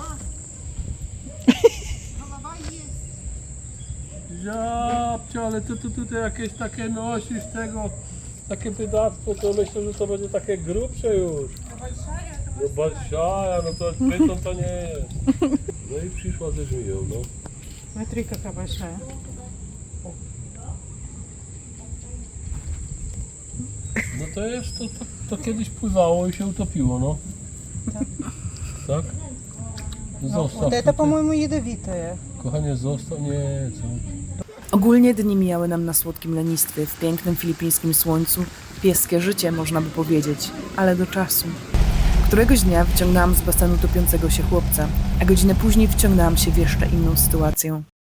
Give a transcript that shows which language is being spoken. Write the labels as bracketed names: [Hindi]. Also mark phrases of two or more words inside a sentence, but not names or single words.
[Polish] Japcie, ale ty tutaj jakieś takie nosisz tego, takie bydactwo, to myślę, że to będzie takie grubsze już. No balszaja, no to pyton to nie jest. No i przyszła ze żmiją, no. [Russian] Смотри, какая большая. [Polish] No to jest, to kiedyś pływało i się utopiło, no. Tak? Zostaw. [Russian] Вот это, [Polish] tutaj. [Russian] по-моему, ядовитое. [Polish] Kochanie, zostaw, nie, co? Ogólnie dni mijały nam na słodkim lenistwie, w pięknym filipińskim słońcu. Pieskie życie, można by powiedzieć, ale do czasu. Któregoś dnia wyciągnęłam z basenu topiącego się chłopca, a godzinę później wciągnęłam się w jeszcze inną sytuację.